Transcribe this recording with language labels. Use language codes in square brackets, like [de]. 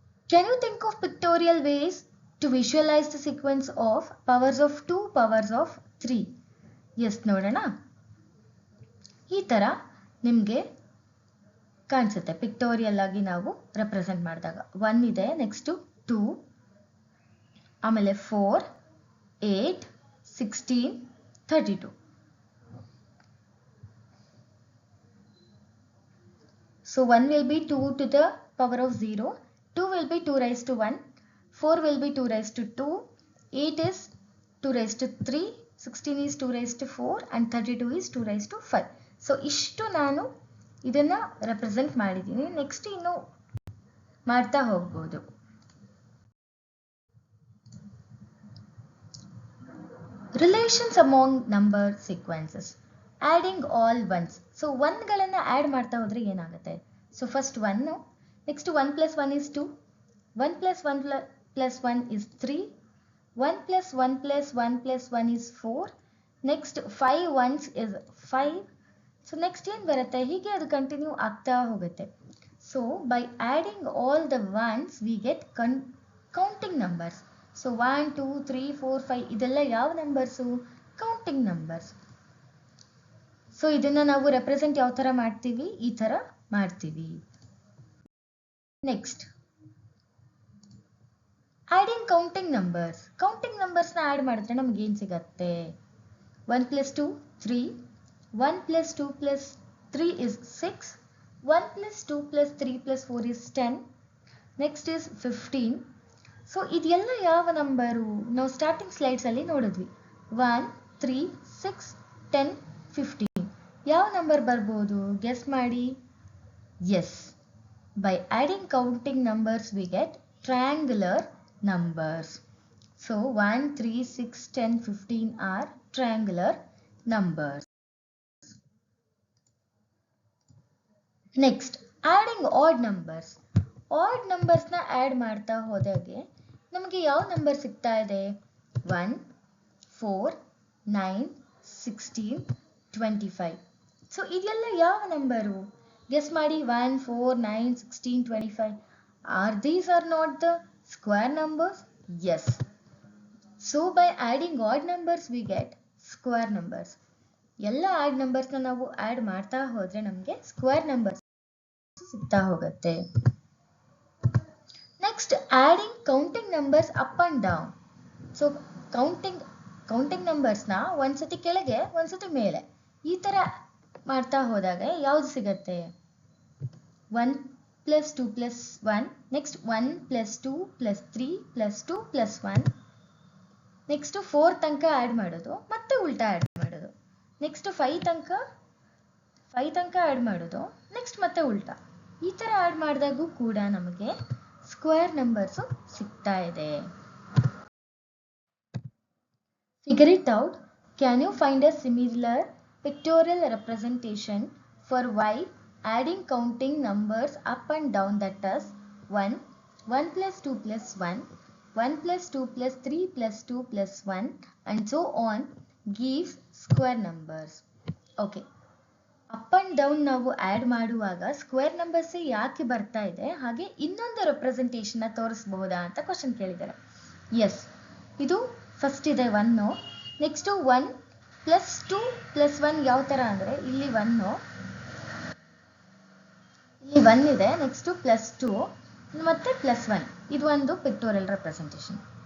[en] Can you think of pictorial ways to visualize the sequence of powers of 2, powers of 3? [kn] S, ನೋಡೋಣ. ಈ ಥರ ನಿಮಗೆ ಕಾಣಿಸುತ್ತೆ pictorial ಆಗಿ ನಾವು ರೆಪ್ರೆಸೆಂಟ್ ಮಾಡಿದಾಗ. 1 ಇದೆ, ನೆಕ್ಸ್ಟು 2, ಆಮೇಲೆ 4 8 16 32. [en] So 1 will be 2 to the power of 0, 2 will be 2 raised to 1, 4 will be 2 raised to 2, 8 is 2 raised to 3, 16 is 2 raised to 4 and 32 is 2 raised to 5. [kn] So ಇಷ್ಟು ನಾನು ಇದನ್ನು ರೆಪ್ರೆಸೆಂಟ್ ಮಾಡಿದ್ದೀನಿ. ನೆಕ್ಸ್ಟ್ ಇನ್ನು ಮಾಡ್ತಾ ಹೋಗ್ಬೋದು. [en] Relations among number sequences. Adding all ones. [kn] So ಒನ್ಗಳನ್ನು add ಮಾಡ್ತಾ ಹೋದರೆ ಏನಾಗುತ್ತೆ? [en] So first 1, next 1 + 1 is 2, 1 + 1 + 1 is 3, 1 + 1 + 1 + 1 is 4, next 5 ones is 5. [kn] So next ಏನು ಬರುತ್ತೆ? ಹೀಗೆ ಅದು ಕಂಟಿನ್ಯೂ ಆಗ್ತಾ ಹೋಗುತ್ತೆ. [en] So by adding all the ones we get counting numbers. [kn] So 1 2 3 4 5 ಇದೆಲ್ಲ ಯಾವ ನಂಬರ್ಸು? Counting numbers. ಸೊ ಇದನ್ನು ನಾವು ರೆಪ್ರೆಸೆಂಟ್ ಯಾವ ಥರ ಮಾಡ್ತೀವಿ? ಈ ಥರ ಮಾಡ್ತೀವಿ. [en] Next, adding counting numbers. [kn] Counting ನಂಬರ್ಸ್ನ add ಮಾಡಿದ್ರೆ ನಮ್ಗೆ ಏನು ಸಿಗತ್ತೆ? [en] 1 + 2 3, 1 + 2 + 3 is 6, 1 + 2 + 3 + 4 is 10, next is 15. [kn] So ಇದೆಲ್ಲ ಯಾವ ನಂಬರು? ನಾವು ಸ್ಟಾರ್ಟಿಂಗ್ ಸ್ಲೈಡ್ಸಲ್ಲಿ ನೋಡಿದ್ವಿ. 1 3 6 10 15. ಯಾವ ನಂಬರ್ ಬರ್ಬೋದು? ಗೆಸ್ ಮಾಡಿ. [en] Yes, by adding counting numbers we get triangular numbers. So 1 3 6 10 15 are triangular numbers. Next, adding odd numbers. [kn] Add ನಂಬರ್ಸ್ನ add ಮಾಡ್ತಾ ಹೋದಾಗೆ ನಮಗೆ ಯಾವ ನಂಬರ್ ಸಿಗ್ತಾ ಇದೆ? 1 4 9 16 25. ಸೊ ಇದೆಲ್ಲ ಯಾವ ನಂಬರು? ಗೆಸ್ ಮಾಡಿ. [en] 1 4 9 16 25. These are not the square numbers? Yes, so by adding odd numbers we get square numbers. [kn] ಎಲ್ಲ ಆಡ್ ನಂಬರ್ಸ್ನ ನಾವು ಆ್ಯಡ್ ಮಾಡ್ತಾ ಹೋದರೆ ನಮಗೆ ಸ್ಕ್ವೇರ್ ನಂಬರ್ಸ್ ಸಿಗ್ತಾ ಹೋಗುತ್ತೆ. [en] Next adding counting numbers up and down. [kn] So counting ನಂಬರ್ಸ್ನ ಒಂದ್ಸತಿ ಕೆಳಗೆ ಒಂದ್ಸತಿ ಮೇಲೆ ಈ ಥರ ಮಾಡ್ತಾ ಹೋದಾಗ ಯಾವುದು ಸಿಗತ್ತೆ? 1 + 2 + 1, ನೆಕ್ಸ್ಟ್ 1 + 2 + 3 + 2 + 1, ನೆಕ್ಸ್ಟ್ 4 ತನಕ ಆ್ಯಡ್ ಮಾಡೋದು ಮತ್ತೆ ಉಲ್ಟಾ ಆ್ಯಡ್ ಮಾಡೋದು, ನೆಕ್ಸ್ಟ್ 5 ತನಕ ಆ್ಯಡ್ ಮಾಡೋದು, ನೆಕ್ಸ್ಟ್ ಮತ್ತೆ ಉಲ್ಟಾ. ಈ ಥರ ಆ್ಯಡ್ ಮಾಡಿದಾಗೂ ಕೂಡ ನಮಗೆ ಸ್ಕ್ವೇರ್ ನಂಬರ್ಸು ಸಿಗ್ತಾ ಇದೆ. [en] Figure it out. Can you find a similar pictorial representation for y adding counting numbers up and down, that is 1, 1 + 2 + 1, 1 + 2 + 3 + 2 + 1 and so on gives square numbers. Okay. [kn] Up and down ನಾವು add ಮಾಡುವಾಗ square numbers ಯಾಕೆ ಬರ್ತಾ ಇದೆ, ಹಾಗೆ ಇನ್ನೊಂದು ರೆಪ್ರೆಸೆಂಟೇಷನ್ನ ತೋರಿಸ್ಬಹುದಾ ಅಂತ question ಕೇಳಿದ್ದಾರೆ. S, ಇದು ಫಸ್ಟ್ ಇದೆ 1, ನೆಕ್ಸ್ಟು 1 + 2 + 1 ಯಾವ ಥರ ಅಂದರೆ ಇಲ್ಲಿ 1 ಇದೆ, ನೆಕ್ಸ್ಟು +2 ಮತ್ತು +1, ಇದು ಒಂದು ಪಿಕ್ಟೋರಿಯಲ್ ರೆಪ್ರೆಸೆಂಟೇಷನ್.